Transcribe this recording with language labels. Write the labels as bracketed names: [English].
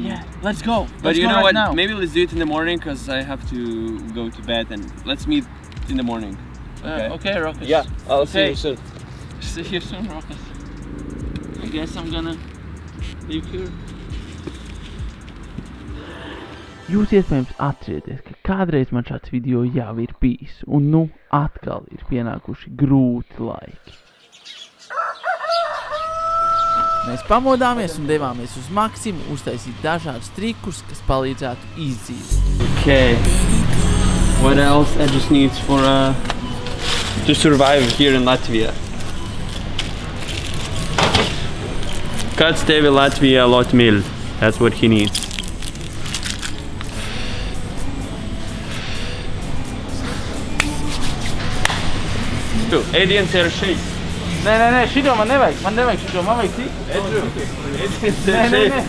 [English] Yeah, let's go. But you know right what? Now. Maybe let's do it in the morning because I have to go to bed and let's meet in the morning. Okay, Rokas. Yeah, I'll see you soon. See you soon, Rokas. I guess I'm gonna leave here. [Latvian] Jūs iespējams atcerieties, ka kādreiz man šāds video jau ir bijis, un nu atkal ir pienākuši grūti laiki. Mēs pamodāmies un devāmies uz Maksimu uztaisīt dažādus trikus, kas palīdzētu izdzīvot. [English] Okay. What else I just need for to survive here in Latvia? [Latvian] Kāds tevi Latvijā ļoti mīl? [English] That's what he needs. [Latvian] Ēdiens ir šeit. Nē, šito man nevajag šito, man vajag citu. Nē.